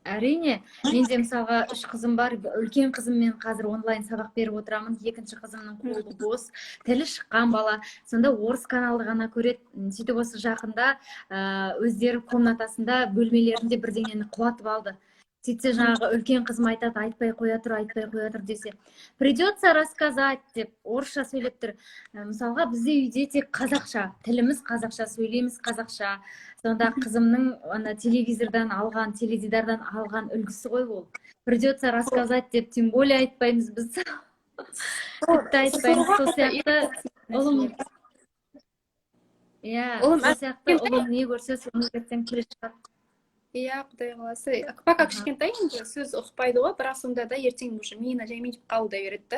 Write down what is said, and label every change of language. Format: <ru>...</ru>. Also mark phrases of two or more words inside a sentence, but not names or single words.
<kk>Әрине, менде мысалға 3 қызым бар. Үлкен қызыммен қазір онлайн сабақ беріп отырамын. Екінші қызымның қолы бос, тілі шыққан бала. Сонда орыс каналды ғана көреді. Сөйтіп осы жақында өздері комнатасында бөлмелерінде бірдеңені құлатып алды. Сөйтсе жаңағы үлкен қызым айтады, айтпай қоя тұр десе,</kk> <ru>придется рассказать</ru> <kk>деп орысша сөйлеп тұр. Мысалға бізде үйде тек қазақша, тіліміз қазақша, сөйлейміз қазақша. Сонда қызымның ана телевизордан алған, теледидардан алған үлгісі ғой ол.</kk> <ru>Придется рассказать</ru> <kk>деп,</kk> <ru>тем более</ru> <kk>айтпаймыз біз. Тіпті айтпаймыз. Сол сияқты ұлым, сол сияқты ұлым не көрсе соны ертең келе шығады. Иә, құдай қаласа. Пока кішкентай енді сөз ұқпайды ғой, бірақ сонда да ертең уже миына жаймен деп қабылдай береді да.</kk>